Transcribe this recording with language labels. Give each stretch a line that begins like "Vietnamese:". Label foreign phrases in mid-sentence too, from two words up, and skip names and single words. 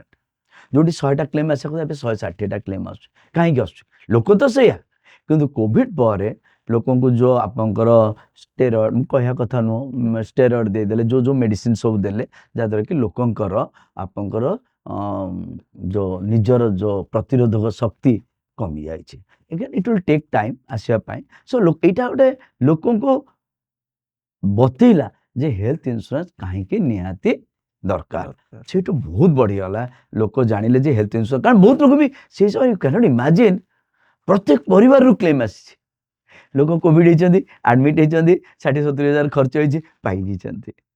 Odia: ଯୋଉଠି 100ଟା କ୍ଲେମ୍ ଆସିବାକୁ ଏବେ 160ଟା କ୍ଲେମ୍ ଆସୁଛି କାହିଁକି ଆସୁଛି ଲୋକ ତ ସେଇଆ କିନ୍ତୁ କୋଭିଡ ପରେ ଲୋକଙ୍କୁ ଯୋଉ ଆପଣଙ୍କର ଷ୍ଟେରଏଡ୍ ମୁଁ କହିବା କଥା ନୁହଁ ଷ୍ଟେରଏଡ୍ ଦେଇଦେଲେ ଯୋଉ ମେଡିସିନ ସବୁ ଦେଲେ ଯାହାଦ୍ୱାରା କି ଲୋକଙ୍କର ଆପଣଙ୍କର ଯୋଉ ନିଜର ଯୋଉ ପ୍ରତିରୋଧକ ଶକ୍ତି କମି ଯାଇଛି
English: again it will take time
Odia: ଆସିବା ପାଇଁ ସୋ ଏଇଟା ଗୋଟେ ଲୋକଙ୍କୁ ବତେଇଲା ଯେ
English: health insurance
Odia: କାହିଁକି ନିହାତି ଦରକାର ସେଇଠୁ ବହୁତ ବଢିଗଲା ଲୋକ ଜାଣିଲେ ଯେ
English: health insurance
Odia: କାରଣ ବହୁତ ଲୋକ ବି ସେଇ ସମୟ
English: cannot imagine
Odia: ପ୍ରତ୍ୟେକ ପରିବାରରୁ କ୍ଲେମ୍ ଆସିଛି ଲୋକ କୋଭିଡ ହେଇଛନ୍ତି ଆଡମିଟ୍ ହେଇଛନ୍ତି 60-70,000 ଖର୍ଚ୍ଚ ହେଇଛି ପାଇଯାଇଛନ୍ତି